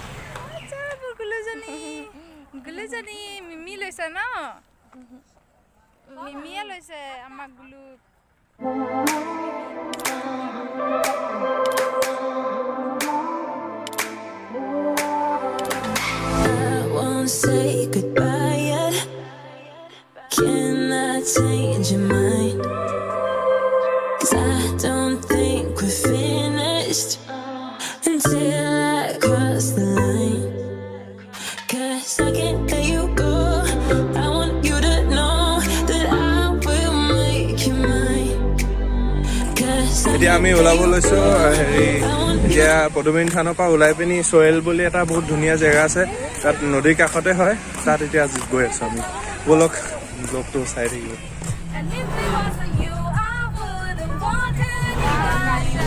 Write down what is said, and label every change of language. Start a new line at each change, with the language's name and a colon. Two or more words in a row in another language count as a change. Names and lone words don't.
Assamese: গুলুজনী মিমি লৈছে ন, মিমিয়ে লৈছে আমাক গুলু।
English: say goodbye yet. Can I change your mind? 'Cause I don't think we're finished until I cross the line. 'Cause I can't let you go. I want you to know that I will make you mine. 'Cause I
Assamese: এতিয়া আমি ওলাব লৈছোঁ হেৰি এতিয়া পদুমী থানৰ পৰা ওলাই পিনি চয়েল বুলি এটা বহুত ধুনীয়া জেগা আছে তাত নদীৰ কাষতে হয় তাত এতিয়া গৈ আছোঁ আমি ব'লক ব্লগটো চাই থাকিব
English: And if it wasn't you, I wouldn't want anybody.